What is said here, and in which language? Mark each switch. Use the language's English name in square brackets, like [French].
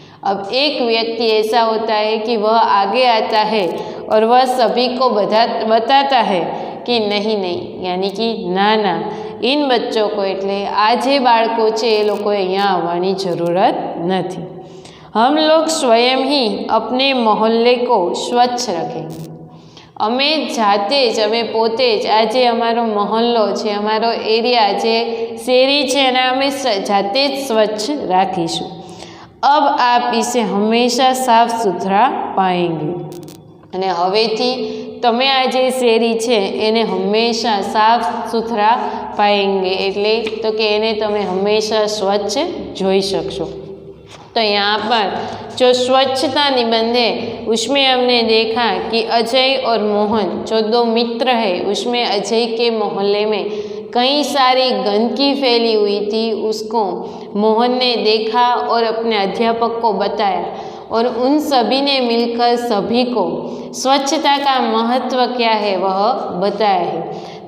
[Hindi] अब एक व्यक्ति ऐसा होता है कि वह आगे आता है और वह सभी को बताता है कि नहीं, यानी कि ना, इन बच्चों को [Gujarati] એટલે આજે બાળકો છે એ લોકોએ અહીંયા આવવાની જરૂરત નથી। [Hindi] हम लोग स्वयं ही अपने मोहल्ले को स्वच्छ रखेंगे। [Gujarati] અમે પોતે જ આજે અમારો મહોલ્લો છે, અમારો એરિયા જે શેરી છે એને અમે જાતે જ स्वच्छ રાખીશું। [Hindi] अब आप इसे हमेशा साफ सुथरा पाएंगे [Gujarati] અને હવેથી તમે આ જે શેરી છે એને હંમેશા સાફ સુથરા પાएंगे એટલે તો કે એને તમે હંમેશા स्वच्छ જોઈ શકશો। [Hindi] तो यहाँ पर जो स्वच्छता निबंध है उसमें हमने देखा कि अजय और मोहन जो 2 मित्र है, उसमें अजय के मोहल्ले में कई सारी गंदगी फैली हुई थी। उसको मोहन ने देखा और अपने अध्यापक को बताया और उन सभी ने मिलकर सभी को स्वच्छता का महत्व क्या है वह बताया है।